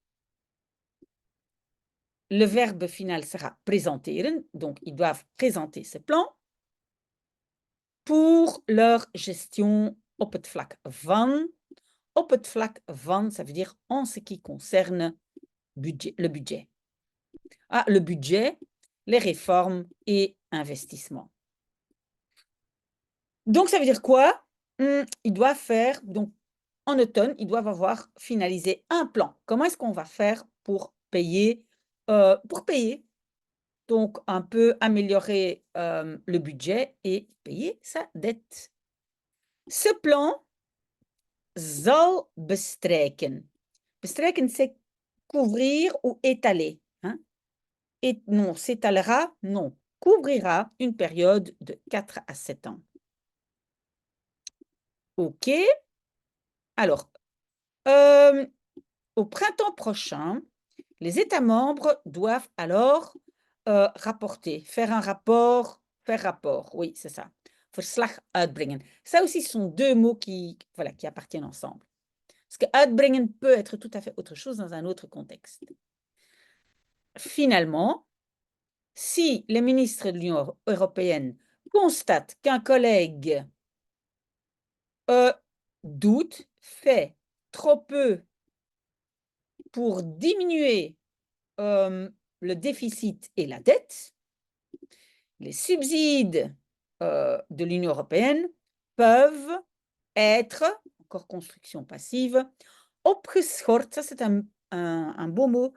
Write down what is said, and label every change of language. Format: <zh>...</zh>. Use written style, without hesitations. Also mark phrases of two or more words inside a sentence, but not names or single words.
<fr>Le verbe final sera présenteren, donc ils doivent présenter ce plan pour leur gestion</fr> <nl>op het vlak van. Op het vlak van,</nl> <fr>ça veut dire en ce qui concerne le budget. Ah, le budget, les réformes et investissements. Donc, ça veut dire quoi? Ils doivent faire, donc en automne, ils doivent avoir finalisé un plan. Comment est-ce qu'on va faire pour payer? Donc, un peu améliorer le budget et payer sa dette. Ce plan</fr> <nl>zal bestrijken.</nl> <fr>Bestrijken, c'est couvrir ou étaler. Hein? Et non, s'étalera, non. Couvrira une période de 4 à 7 ans. OK. Alors, au printemps prochain, les États membres doivent alors rapporter, faire un rapport, faire rapport, oui, c'est ça.</fr> <nl>Verslag uitbrengen.</nl> <fr>Ça aussi, ce sont deux mots qui appartiennent ensemble. Parce que uitbrengen peut être tout à fait autre chose dans un autre contexte. Finalement, si les ministres de l'Union européenne constatent qu'un collègue doute, fait trop peu pour diminuer le déficit et la dette, les subsides de l'Union européenne peuvent être, encore construction passive, opgeschort, ça c'est un beau mot.</fr>